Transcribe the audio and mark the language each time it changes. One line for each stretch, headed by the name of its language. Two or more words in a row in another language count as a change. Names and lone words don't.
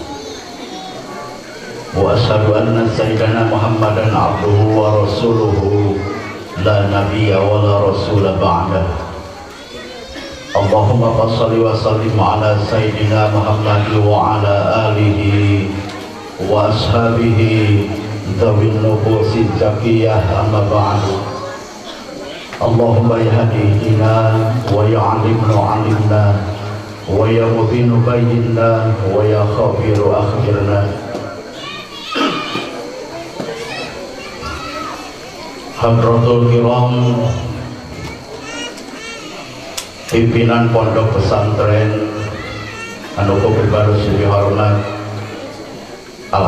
Arabic: وأشهد أن سيدنا محمدا عبده ورسوله لا نبي ولا رسول بعده. اللهم صل وسلم على سيدنا محمد وعلى آله وأصحابه ذوي النفوس الزكية أما بعد. اللهم يهدينا ويعلمنا علمنا ويا مبين بينا ويا خبير أخبرنا. حضرة الكرام,
Sundanese: pimpinan pondok pesantren anu kupibados dihormat Al